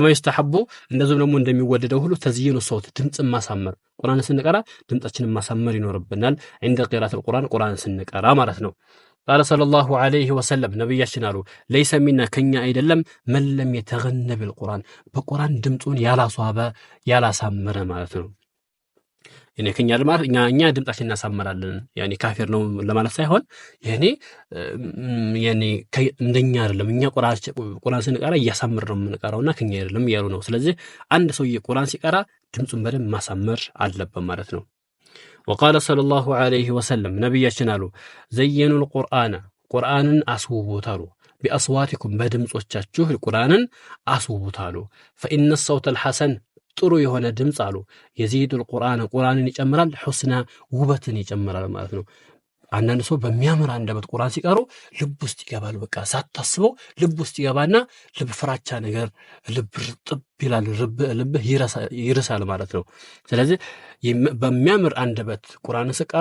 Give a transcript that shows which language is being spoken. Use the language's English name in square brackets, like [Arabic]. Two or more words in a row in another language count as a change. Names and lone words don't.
[Amharic] ይስተሐቡ እንደዚሁም ደግሞ እንደሚወደደው ሁሉ [Arabic] تزيين صوت [Amharic] ድምፅን ማሳመር፣ ቁርአንን ስንቀራ ድምፃችንን ማሳመር ይኖርብናል። እንደ ቂራአተል ቁርአንን ስንቀራ ማለት ነው። [Arabic] قال صلى الله عليه وسلم [Amharic] ነቢያችን አሉ [Arabic] ليس منا [Amharic] ከኛ አይደለም [Arabic] من لم يتغن بالقرآن [Amharic] በቁርአን ድምፁን ያላስዋበ ያላሳመረ ማለት ነው። ያኔ ከኛ ማለት እኛ ድምጻችን እናሳምራለን ያኔ ካፊር ነው ለማለት ሳይሆን ያኔ እንደኛ አይደለም እኛ ቁርአን ስንቀራ እያሳምር ነው የምንቀራውና ከኛ አይደለም እያሉ ነው። ስለዚህ አንድ ሰው ቁርአን ሲቀራ ድምጹን በደንብ ማሳመር አለበት ማለት ነው። [Arabic] وقال صلى الله عليه وسلم [Amharic] ነብያችን አሉ ዘየኑል ቁርአንን አስውቡት አሉ بأصواتكم በድምጾቻችሁ ቁርአንን አስውቡት አሉ [Arabic] فإن الصوت الحسن [Amharic] ጥሩ የሆነ ድምጽ አሉ የዚዱል ቁርአንን ይጨምራል ሁስና ውበትን ይጨምራል ማለት ነው። አንዳንድ ሰው በሚያምር አንደበት ቁርአን ሲቀሩ ልብ ውስጥ ይገባል። በቃ ሳታስበው ልብ ውስጥ ይገባና ልብ ፍራቻ ነገር ልብ ጥብ ይላል፣ ልብ ይርሳል ማለት ነው። ስለዚህ በሚያምር አንደበት ቁርአን ሲቀራ